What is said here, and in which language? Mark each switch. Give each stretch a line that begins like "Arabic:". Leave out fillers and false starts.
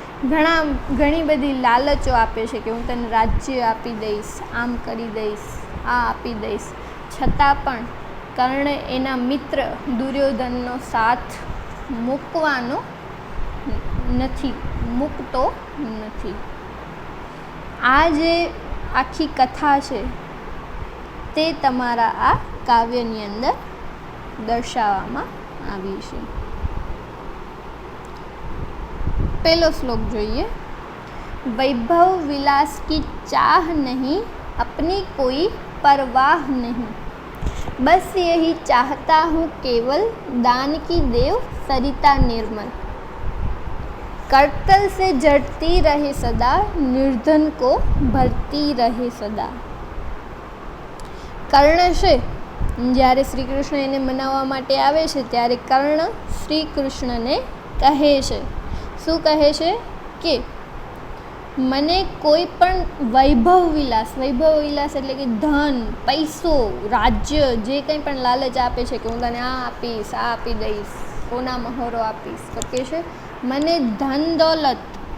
Gujarati: ઘણી બધી લાલચો આપે છે કે હું તને રાજ્ય આપી દઈશ, આમ કરી દઈશ, આ આપી દઈશ, છતાં પણ કર્ણ એના મિત્ર દુર્યોધનનો સાથ મૂકતો નથી. આ જે આખી કથા છે તે તમારા આ કાવ્યની અંદર દર્શાવવામાં આવી છે. પહેલો શ્લોક જોઈએ.
Hindi: વૈભવ વિલાસ કી ચાહ નહીં, अपनी कोई परवाह नहीं, बस यही चाहता हूँ केवल दान की देव सरिता निर्मल, करतल से जड़ती रहे सदा, निर्धन को भरती रहे सदा.
Gujarati: કર્ણ છે, જ્યારે શ્રી કૃષ્ણ એને મનાવવા માટે આવે છે ત્યારે કર્ણ શ્રી કૃષ્ણને કહે છે, શું કહે છે કે મને કોઈ પણ વૈભવ વિલાસ એટલે કે ધન, પૈસો, રાજ્ય, જે કંઈ પણ લાલચ આપે છે કે હું તને આ આપીશ, આ આપી દઈશ, સોના મહોરો આપીશ, તો કે છે મને ધન દોલત